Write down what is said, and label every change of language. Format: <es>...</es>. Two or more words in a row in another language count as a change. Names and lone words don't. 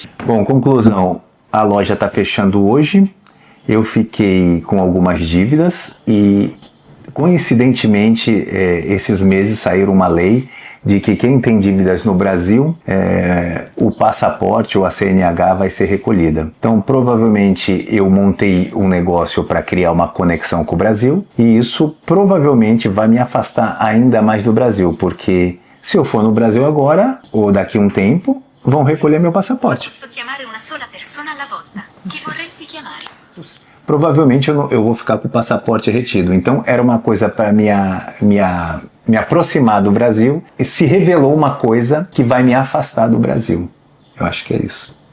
<pt>Bom, conclusão, a loja está fechando hoje, eu fiquei com algumas dívidas e, coincidentemente, esses meses saíram uma lei de que quem tem dívidas no Brasil, o passaporte ou a CNH vai ser recolhida. Então, provavelmente, eu montei um negócio para criar uma conexão com o Brasil e isso provavelmente vai me afastar ainda mais do Brasil, porque se eu for no Brasil agora, ou daqui a um tempo, vão recolher meu passaporte.</pt> <it>Posso chiamare una sola persona alla volta. Chi vorresti chiamare?</it> <pt>Provavelmente eu vou ficar com o passaporte retido. Então era uma coisa para me aproximar do Brasil e se revelou uma coisa que vai me afastar do Brasil. Eu acho que é isso.</pt>